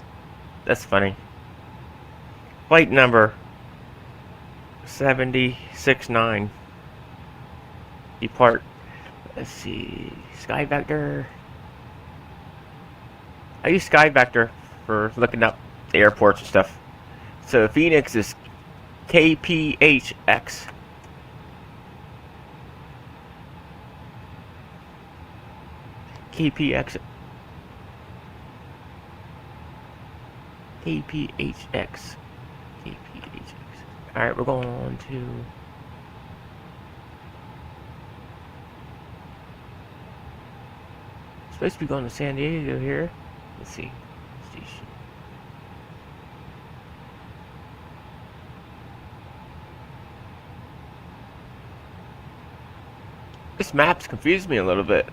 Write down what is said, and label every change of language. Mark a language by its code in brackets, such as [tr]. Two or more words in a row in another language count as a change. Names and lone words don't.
[en] That's funny. Flight number 769. Depart. Let's see. Sky Vector. I use Sky Vector for looking up the airports and stuff. So Phoenix is KPHX. KPX. KPHX. KPHX. Alright, we're going on to... Supposed to be going to San Diego here. Let's see. Station. This map's confused me a little bit.